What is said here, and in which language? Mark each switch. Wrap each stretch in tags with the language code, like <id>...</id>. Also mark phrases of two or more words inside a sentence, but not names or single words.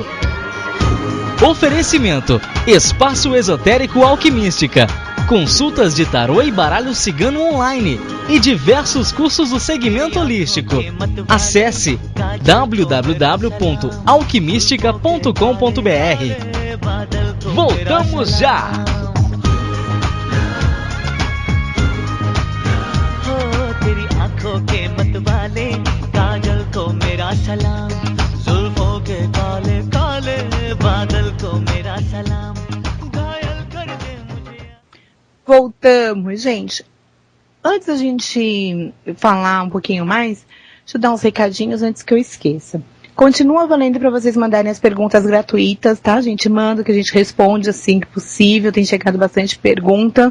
<pt>Oferecimento, Espaço Esotérico Alquimística, consultas de tarô e baralho cigano online e diversos cursos do segmento holístico. Acesse www.alquimistica.com.br. Voltamos já!</pt> <hi>तेरी आंखों के मतवाले काजल को मेरा सलाम जुल्फों के काले काले बादल को मेरा सलाम घायल कर दे मुझे.</hi> <pt>Voltamos, gente. Antes da gente falar um pouquinho mais, deixa eu dar uns recadinhos antes que eu esqueça. Continua valendo para vocês mandarem as perguntas gratuitas, tá, gente? Manda que a gente responde assim que possível. Tem chegado bastante pergunta.</pt>